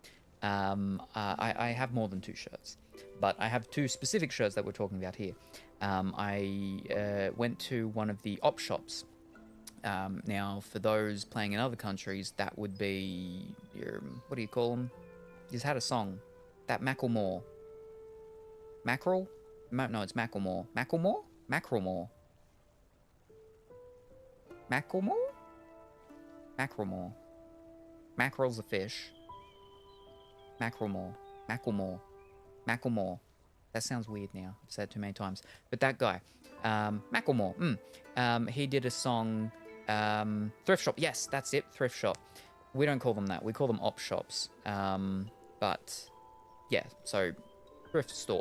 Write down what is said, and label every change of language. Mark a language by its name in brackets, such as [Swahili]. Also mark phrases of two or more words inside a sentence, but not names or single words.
[English] I have more than two shirts, but I have two specific shirts that we're talking about here. I went to one of the op shops. Now, for those playing in other countries, that would be your, what do you call them? He's had a song. That Macklemore. Mackerel? No, it's Macklemore. Macklemore? Macklemore. Macklemore? Macklemore. Mackerel's a fish. Macklemore. Macklemore. Macklemore. That sounds weird now. I've said it too many times. But that guy. Macklemore. He did a song... thrift shop. Yes, that's it. Thrift shop. We don't call them that. We call them op shops. But yeah, so thrift store.